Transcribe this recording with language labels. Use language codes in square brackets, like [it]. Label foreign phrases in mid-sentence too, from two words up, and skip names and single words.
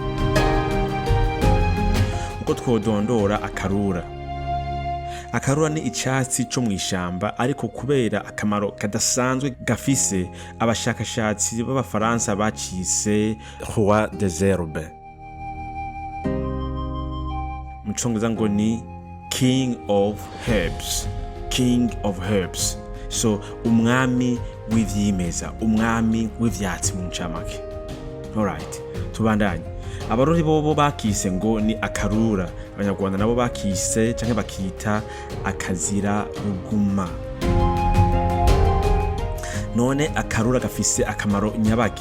[rn] Uko twodondora akarura. Akarura ni icatsi co mw'ishamba, ariko kubera akamaro kadasanzwe gafise, abashakashatsi b'abafaransa bacise [fr] roi des herbes. [rn] Mu Congereza ngo ni [en] king of herbs, king of herbs. [rn] So umwami w'ivyimeza, umwami w'ivyatsi mu ncamake. Alright, tubandanye. Abarundi bobo bakise ngo ni akarura, abanyarwanda nabo bakise canke bakita AKAZIRARUGUMA. None akarura gafise akamaro nyabaki?